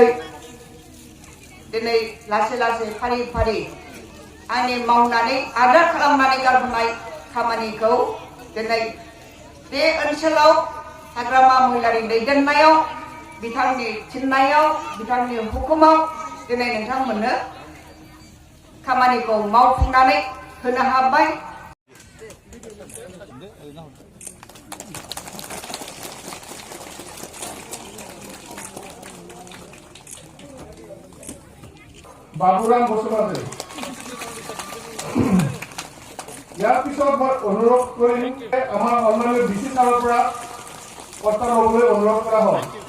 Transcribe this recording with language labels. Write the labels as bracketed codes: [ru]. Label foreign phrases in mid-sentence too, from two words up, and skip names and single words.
[brx] दिनै लासै लासै फारि फारि आंनि मावनानै आद्रा खालामनानै गारबोनाय खामानिखौ दिनै बे ओनसोलाव हाग्रामा महिलारि दैदेननायाव बिथांनि थिननायाव बिथांनि हुकुमाव दिनै नोंथांमोननो खामानिखौ मावफुंनानै होनो हाबाय [as] বাবুৰাম বসুমতাৰী ইয়াৰ পিছত মই অনুৰোধ কৰিম আমাৰ অন্যান্য ডিচি ছাৰৰ পৰা কথা ল'বলৈ অনুৰোধ কৰা হয়